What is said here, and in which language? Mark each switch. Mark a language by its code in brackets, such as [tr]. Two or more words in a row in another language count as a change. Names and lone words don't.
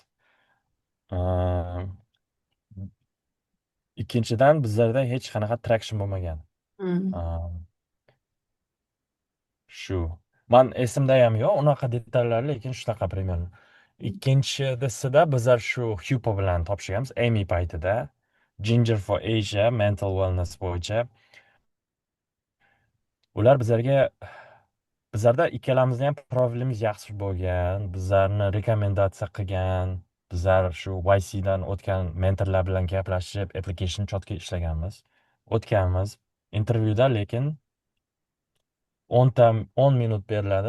[uz] Ehm, Ikkinchidan bizlarda hech qanaqa traction bo'lmagan. mm, Ehm, Shu. Man esimda ham yo'q unaqa detallar, lekin shunaqa примерно. Ikkinchisida bizlar shu Hupo bilan topshirganmiz Amy paytida. [en] Ginger for Asia mental wellness [uz] bo'yicha. Ular bizlarda ikkalamizni ham profilimiz yaxshi bo'lgan, bizlarni rekomendatsiya qilgan, bizlar shu YC dan o'tgan mentorlar bilan gaplashib, application chotka ishlaganmiz. O'tganmiz intervyuda, lekin 10 minut beriladi.